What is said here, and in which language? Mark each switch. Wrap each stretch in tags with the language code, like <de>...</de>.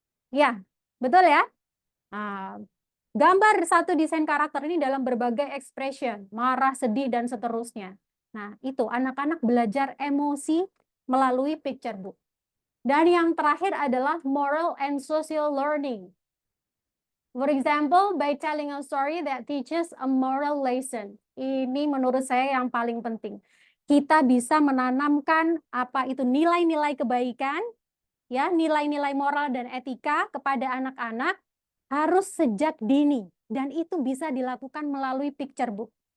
<id>Ya, betul ya? Nah, gambar satu desain karakter ini dalam berbagai expression, marah, sedih, dan seterusnya. Nah, itu anak-anak belajar emosi melalui picture book. Dan yang terakhir adalah moral and social learning.</id> <en>For example, by telling a story that teaches a moral lesson.</en> <id>Ini menurut saya yang paling penting. Kita bisa menanamkan apa itu nilai-nilai kebaikan, ya, nilai-nilai moral dan etika kepada anak-anak harus sejak dini, dan itu bisa dilakukan melalui picture book.</id>